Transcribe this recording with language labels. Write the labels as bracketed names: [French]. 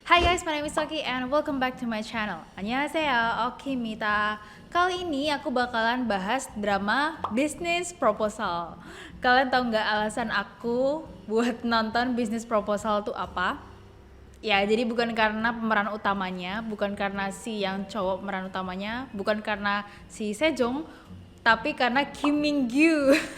[English] Hai guys, my name is Oki and welcome back to my channel. [Korean] 안녕하세요, Oki입니다. [Indonesian] Kali ini aku bakalan bahas drama Business Proposal. Kalian tahu nggak alasan aku buat nonton Business Proposal itu apa? Ya, jadi bukan karena pemeran utamanya, bukan karena si yang cowok pemeran utamanya, bukan karena si Sejong, tapi karena Kim Min Gyu.